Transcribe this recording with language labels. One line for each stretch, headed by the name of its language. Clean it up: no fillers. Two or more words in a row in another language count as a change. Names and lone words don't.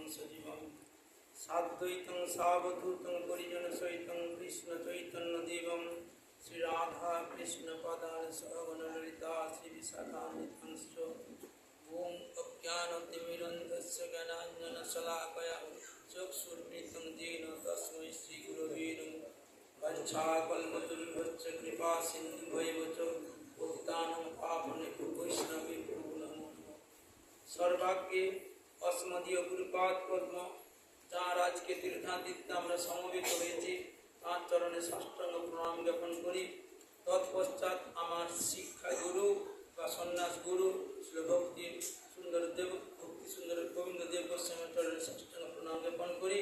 Sanskrit: সজীবং সাদ্বৈতং সাবধূতং পরিজন সহিতং কৃষ্ণ চৈতন্য দেবং শ্রী রাধা কৃষ্ণ পদার সহগণললিতা শ্রী বিশাখান্বিতংশ্চ ওম অজ্ঞানতিমিরন্ধস্য জ্ঞানাঞ্জনশলাকয়া চক্ষুর্মৃतं येन तस्मै श्रीगुरवे नमः वञ्चाकल्पतरुभ्यश्च कृपासिन्धुभ्यैव च पतितानां पावनेभ्यो वैष्णवेभ्यो नमो नमः। सर्वाग्रे अस्मदीय गुरुपाद पद्म
Bangla: যার আজকে তীর্থান্তিতে আমরা সমবেত হয়েছি তাঁর চরণে সাষ্টাঙ্গ প্রণাম জ্ঞাপন করি। তৎপশ্চাৎ আমার শিক্ষা গুরু বা সন্ন্যাস গুরু শ্রী ভক্তি সুন্দর দেব ভক্তি সুন্দর গোবিন্দ দেব গোস্বামীর চরণে সাষ্টাঙ্গ প্রণাম জ্ঞাপন করি।